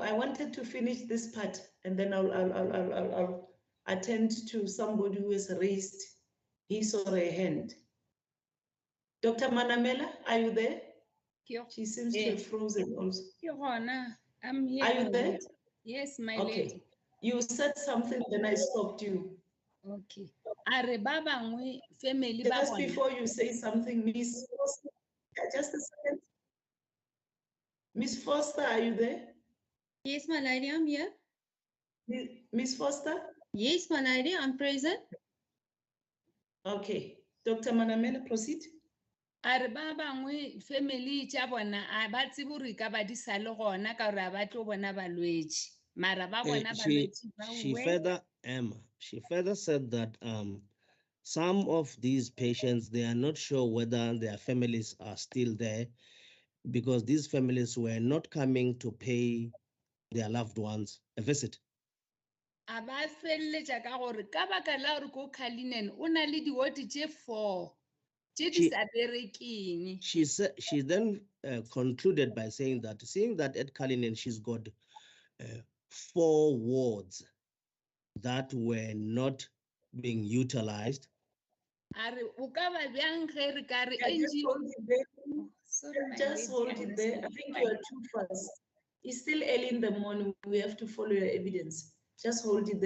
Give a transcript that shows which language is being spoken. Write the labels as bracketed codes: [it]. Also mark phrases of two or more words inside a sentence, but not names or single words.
[en] I wanted to finish this part and then I'll attend to somebody who has raised his or her hand. Dr. Manamela, are you there? She seems to have frozen also. I'm here. Are you there? Yes, my Okay. lady. You said something, then I stopped you. [nso] Okay. Are ba bangwe family ba [en] Just [nso] bona? [en] before you say something, Miss Foster, just a second. Miss Foster, are you there? Yes, my lady, I'm here. Miss Foster? Yes, my lady, I'm present. Okay. Dr. Manamela, proceed. [nso] Are ba bangwe family tša bona a ba tsebe gore ka ba di sa le gona ka gore a ba tlo bona balwetši mara ba bona balwetši ba [en] She further said that some of these patients, they are not sure whether their families are still there because these families were not coming to pay their loved ones a visit. [nso] a ba feleletša ka gore ka baka la gore ko Cullinan o na le di-ward tše 4 tše di sa berekeng. [en] She then concluded by saying that, seeing that at Cullinan she's got 4 wards that were not being utilized. [nso] Are o ka ba bjang ge re ka re [en] Just hold it there. I think you are too fast. It's still early in the morning. We have to follow your evidence. Just hold it there.